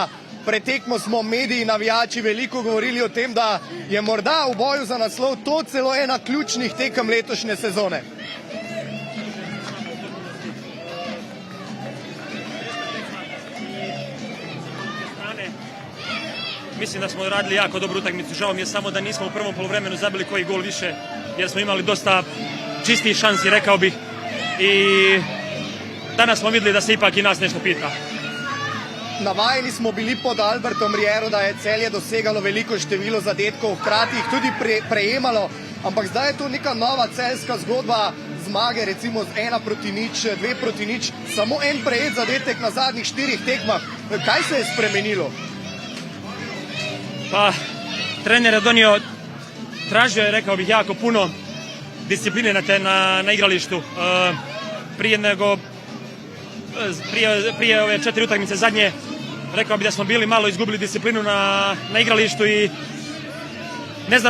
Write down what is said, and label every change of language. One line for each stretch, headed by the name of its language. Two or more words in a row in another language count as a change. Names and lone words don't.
Slovenian: Pred tekmo smo mediji, navijači veliko govorili o tem, da je morda v boju za naslov to celo ena ključnih tekem letošnje sezone.
Croatian: Mislim da smo radili jako dobru utakmicu. Žao mi je samo da nismo u prvom poluvremenu zabili koji gol više, jer smo imali dosta čistih šansi, rekao bih. I danas smo vidjeli da se ipak i nas nešto pita.
Slovenian: Navajeni smo bili pod Albertom Riero, da je Celje dosegalo veliko število zadetkov, hkrati jih tudi prejemalo, ampak zdaj je to neka nova celjska zgodba zmage, recimo z 1-0, 2-0, samo en prejet zadetek na zadnjih 4 tekmah. Kaj se je spremenilo?
Croatian: Pa, trener je donio, tražio je, rekao bih, jako puno discipline na igralištu. Prije ove 4 utakmice zadnje, rekao bih da smo bili malo izgubili disciplinu na igralištu i ne znam